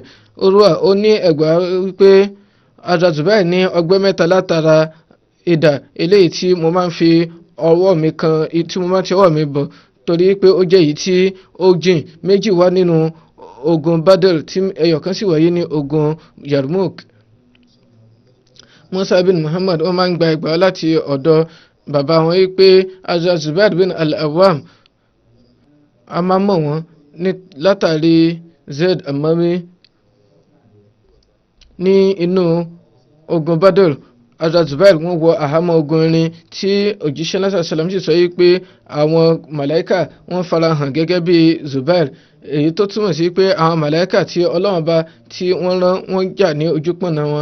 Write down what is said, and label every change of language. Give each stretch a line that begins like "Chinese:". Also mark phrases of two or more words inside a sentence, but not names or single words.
Yoruba: Ó ní ẹgbàá wípé Hazrat Zubair ní ọgbẹ́ mẹ́ta látara idà eléyìí tí mo máa ń fi ọwọ́ mi kan, tí mo máa ń ti ọwọ́ mi bọ̀, torí pé ó jẹ́ èyí tí ó jìn. Méjì wá nínú ogun Badr tí ẹyọ kan sì wáyé ní ogun Yarmouk. Musa bin Muhammad wọ́n máa ń gba ẹgbàá láti ọ̀dọ̀ bàbá wọn wípé Hazrat Zubair bin al-Awwam, a máa mọ̀ wọ́n látàrí Zaid Amami ní inú ogun Badr. Hazrat Zubair wọ́n wọ àhámọ́ ogun irin tí òjíṣẹ́ náà sàlám sì sọ pé àwọn màláíkà wọ́n farahàn gẹ́gẹ́ bí Zubair, èyí tó túmọ̀ sí pé àwọn màláíkà tí Ọlọ́run bá tí wọ́n rán wọ́n jà ní ojúpọ̀nà wọn.